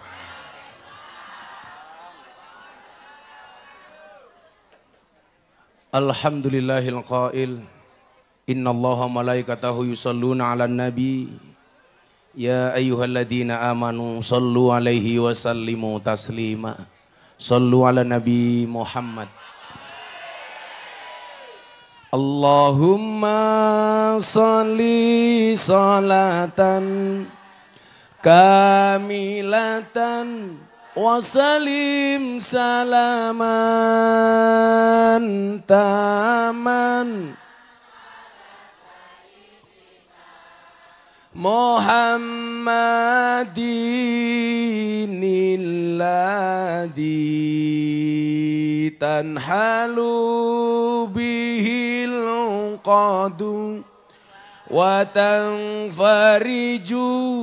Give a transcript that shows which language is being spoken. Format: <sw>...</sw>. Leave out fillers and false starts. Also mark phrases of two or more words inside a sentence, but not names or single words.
<ar>الحمد لله القائل. إن الله وملائكته يصلون على النبي. يا أيها الذين آمنوا صلوا عليه وسلموا تسليما. صلوا على النبي محمد. اللهم صل صلاة كاملة وسلم سلاما تاما محمد الذي تنحل به العقد وتنفرج</ar>